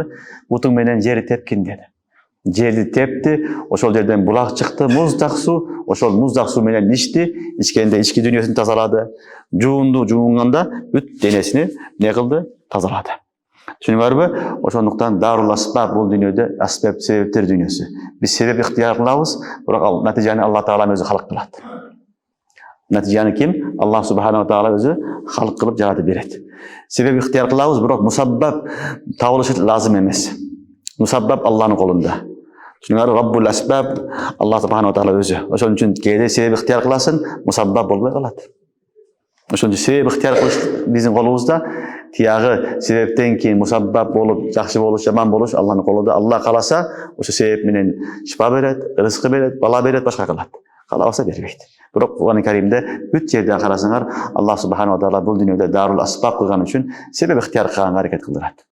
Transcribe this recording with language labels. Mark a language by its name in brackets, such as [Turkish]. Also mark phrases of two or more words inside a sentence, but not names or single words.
[Kyrgyz] Бутуң менен жери тепкин деди. Жерди тепти, ошол жерден булак чыкты, муздак суу, ошол муздак суу менен ичти, ичкенде ички дүйнөсүн тазалады. Жуунганда бүт денесини эмне кылды? Тазалады. Түшүнүңөрбү? Ошондуктан [Arabic] دار الأسباب [Kyrgyz] бул дүйнөдө асбаб себептер дүйнөсү. Биз себеп ыктыяр кылабыз, бирок натыйжаны Алла Таала өзү халык кылат. Натыйжаны ким? Алла [Arabic] سبحانه وتعالى [Kyrgyz] өзү халык кылып жаратып берет. Себеп ыктыяр кылабыз, бирок мусаббаб табылышы лазым эмес. Мусаббаб Алланын колунда. Түшүнүңөр, [Arabic] رب الأسباب [Kyrgyz] Алла [Arabic] سبحانه وتعالى [Kyrgyz] өзү. Ошон үчүн кээде себеп ыктыяр кыласың, мусаббаб болбой калат. Ошон үчүн себеп ыктыяр кылыш биздин колубузда. Тиягы себептен кийин мусаббаб болуп, жакшы болуш, жаман болуш Алланын колунда. Алла кааласа, ошо себеп менен шифа берет, рызкы берет, бала берет, башка кылат. Каалабаса бербейт. Бирок Кур'ан-ы Керимде бүт жерде карасаңар, Алла [Arabic] سبحانه وتعالى [Kyrgyz] бул дүйнөдө [Arabic] دار الأسباب [Kyrgyz] кылган үчүн себеп ыктыяр кылганга аракет кылдырат.